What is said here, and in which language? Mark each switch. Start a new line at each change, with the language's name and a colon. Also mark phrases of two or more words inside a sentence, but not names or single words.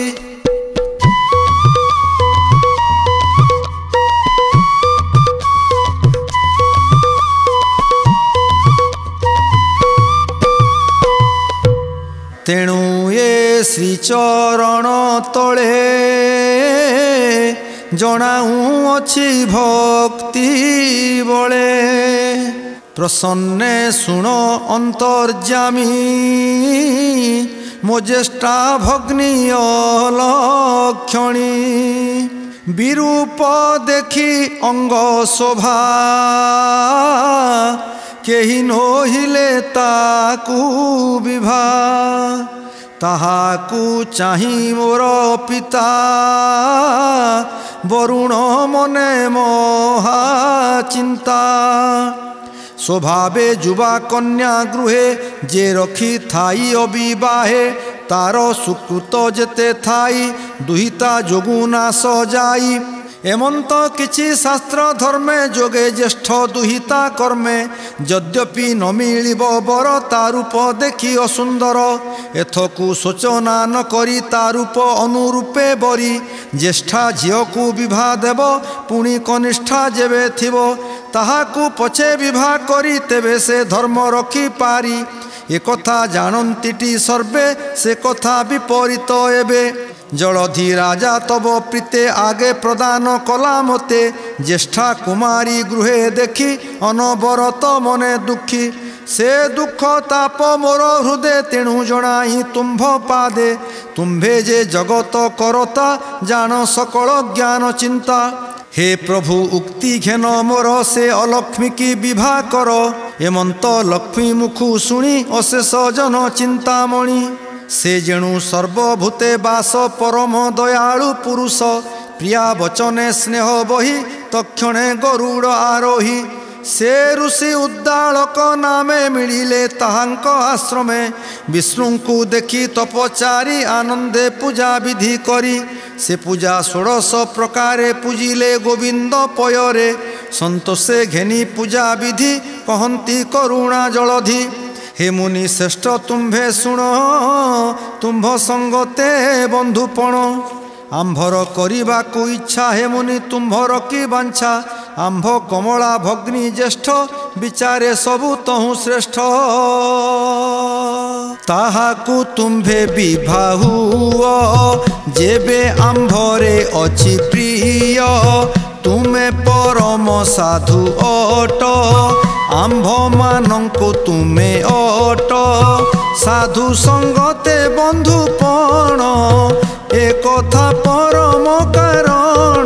Odia: ତେଣୁ ଯେ ଶ୍ରୀଚରଣ ତଳେ ଜଣାଉଁ ଅଛି ଭକ୍ତି ବଳେ। ପ୍ରସନ୍ନେ ଶୁଣ ଅନ୍ତର୍ଯାମୀ ମୋ ଜ୍ୟେଷ୍ଠା ଭଗ୍ନୀ ଅଲକ୍ଷଣୀ। ବିରୂପ ଦେଖି ଅଙ୍ଗ ଶୋଭା କେହି ନହିଲେ ତାକୁ ବିଭା। ତାହାକୁ ଚାହି ମୋର ପିତା ବରୁଣ ମନେ ମହା ଚିନ୍ତା। ସ୍ୱଭାବେ ଯୁବା କନ୍ୟା ଗୃହେ ଯେ ରଖି ଥାଇ ଅବିବାହେ। ତାର ସୁକୃତ ଯେତେ ଥାଇ ଦୁହିତା ଯୋଗୁ ନାଶ ଯାଇ। ଏମନ୍ତ କିଛି ଶାସ୍ତ୍ର ଧର୍ମେ ଯୋଗେ ଜ୍ୟେଷ୍ଠ ଦୁହିତା କର୍ମେ। ଯଦ୍ୟପି ନ ମିଳିବ ବର ତାରୂପ ଦେଖି ଅସୁନ୍ଦର। ଏଥକୁ ସୋଚନା ନ କରି ତାରୂପ ଅନୁରୂପେ ବରି। ଜ୍ୟେଷ୍ଠା ଝିଓ କୋ ବିବାହ ଦେବ ପୁଣି କନିଷ୍ଠା ଯେବେ ଥିବୋ। ତାହାକୁ ପଛେ ବିବାହ କରି ତେବେ ସେ ଧର୍ମ ରଖି ପାରି। ଏକଥା ଜାଣନ୍ତିଟି ସର୍ବେ ସେ କଥା ବିପରୀତ ଏବେ। ଜଳଧି ରାଜା ତବ ପ୍ରୀତେ ଆଗେ ପ୍ରଦାନ କଲା ମତେ। ଜ୍ୟେଷ୍ଠା କୁମାରୀ ଗୃହେ ଦେଖି ଅନବରତ ମନେ ଦୁଖୀ। ସେ ଦୁଖ ତାପ ମୋର ହୃଦୟ ତେଣୁ ଜଣାଇ ତୁମ୍ଭ ପାଦେ। ତୁମ୍ଭେ ଯେ ଜଗତ କରତା ଜାଣ ସକଳ ଜ୍ଞାନ ଚିନ୍ତା। ହେ ପ୍ରଭୁ ଉକ୍ତି ଘେନ ମୋର ସେ ଅଲକ୍ଷ୍ମୀ କି ବିବାହ କର। ଏମନ୍ତ ଲକ୍ଷ୍ମୀ ମୁଖୁ ଶୁଣି ଅଶେଷ ଜନ ଚିନ୍ତାମଣି। ସେ ଯେଣୁ ସର୍ବଭୂତେ ବାସ ପରମ ଦୟାଳୁ ପୁରୁଷ। ପ୍ରିୟା ବଚନେ ସ୍ନେହ ବହି ତକ୍ଷଣେ ଗରୁଡ଼ ଆରୋହି। ସେ ଋଷି ଉଦ୍ଦାଳକ ନାମେ ମିଳିଲେ ତାହାଙ୍କ ଆଶ୍ରମେ। ବିଷ୍ଣୁ କୋ ଦେଖି ତପଚାରୀ ଆନନ୍ଦେ ପୂଜା ବିଧି କରି। ସେ ପୂଜା 16 ପ୍ରକାରେ ପୂଜିଲେ ଗୋବିନ୍ଦ ପୟରେ। ସନ୍ତୋଷେ ଘେନି ପୂଜା ବିଧି କହନ୍ତି କରୁଣା ଜଳଧି। ହେ ମୁନି ଶ୍ରେଷ୍ଠ ତୁମ୍ଭେ ଶୁଣ ତୁମ୍ଭ ସଙ୍ଗତେ ବନ୍ଧୁପଣ। ଆମ୍ଭର କରନେ କୋ ଇଚ୍ଛା ହେ ମୁନି ତୁମ୍ଭର କି ବାଞ୍ଛା। ଆମ୍ଭ କମଳା ଭଗ୍ନୀ ଜ୍ୟେଷ୍ଠ ବିଚାରେ ସବୁ ତହୁ ଶ୍ରେଷ୍ଠ। ତାହାକୁ ତୁମ୍ଭେ ବିବାହ ଯେବେ ଆମ୍ଭରେ ଅଛି ପ୍ରିୟ। ତୁମେ ପରମ ସାଧୁ ଅଟ ଆମ୍ଭ ମାନଙ୍କୋ ତୁମେ ଅଟ। ସାଧୁ ସଙ୍ଗତେ ବନ୍ଧୁପଣ ଏକ କଥା ପରମ କାରଣ।